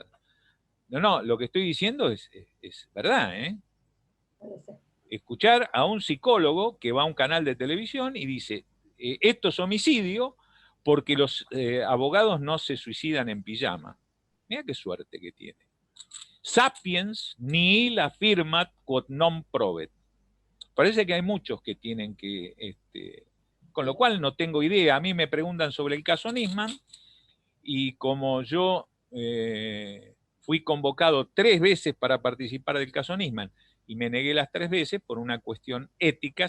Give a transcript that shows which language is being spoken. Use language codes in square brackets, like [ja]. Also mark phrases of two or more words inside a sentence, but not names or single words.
[es] No, lo que estoy diciendo es verdad, ¿eh? Escuchar a un psicólogo que va a un canal de televisión y dice, esto es homicidio porque los abogados no se suicidan en pijama. Mira qué suerte que tiene. [la] Sapiens nihil affirmat quod non provet. [es] Parece que hay muchos que tienen que... con lo cual no tengo idea. A mí me preguntan sobre el caso Nisman y como yo fui convocado 3 veces para participar del caso Nisman y me negué las 3 veces por una cuestión ética.